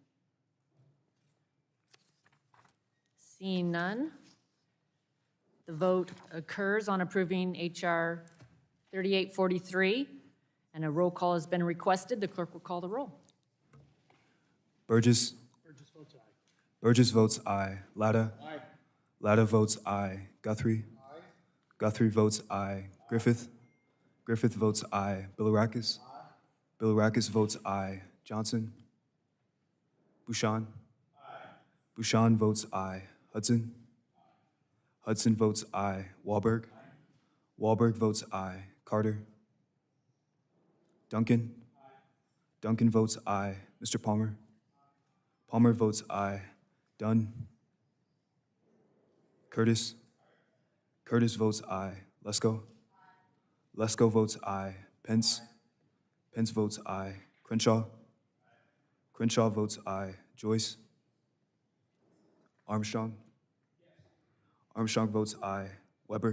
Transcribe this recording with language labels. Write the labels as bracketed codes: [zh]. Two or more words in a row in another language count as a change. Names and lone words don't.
[en] Seeing none, the vote occurs on approving H.R. 3843, and a roll call has been requested. The clerk will call the roll. Burgess. Burgess votes aye. Latta. Latta votes aye. Guthrie. Guthrie votes aye. Griffith. Griffith votes aye. Bilirakis. Bilirakis votes aye. Johnson. Bouchon. Bouchon votes aye. Hudson. Hudson votes aye. Wahlberg. Wahlberg votes aye. Carter. Duncan. Duncan votes aye. Mr. Palmer. Palmer votes aye. Dunn. Curtis. Curtis votes aye. Lesko. Lesko votes aye. Pence. Pence votes aye. Crenshaw. Crenshaw votes aye. Joyce. Armstrong. Armstrong votes aye. Weber.